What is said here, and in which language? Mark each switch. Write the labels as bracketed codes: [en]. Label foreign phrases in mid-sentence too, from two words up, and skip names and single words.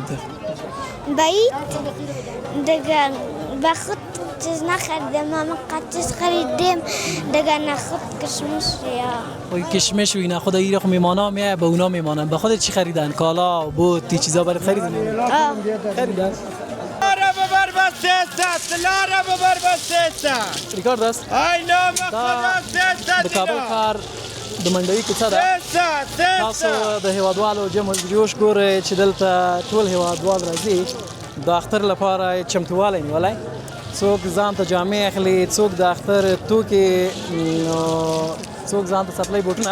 [fa] بعید دیگه با خود چیز نخریدیم، ما قطعش خریدیم دیگه نخود کشمش یا کشمش و اینا. خود ایره خو میمانا میه به اونا میمانن. به خودت چی خریدن؟ کالا و بوت تی چیزا برات خریدن؟ خریدن. ریکارد است؟ [ps] د کابل ښار د منډوي کوڅه ده. تاسو د هیوادوالو جمع جوش ګورئ چې دلته ټول هیوادوال راځي د اختر لپاره چمتووالی نیولی. څوک ځان ته جامې اخلي، څوک د اختر توکي، څوک ځان ته څپلۍ بوټونه.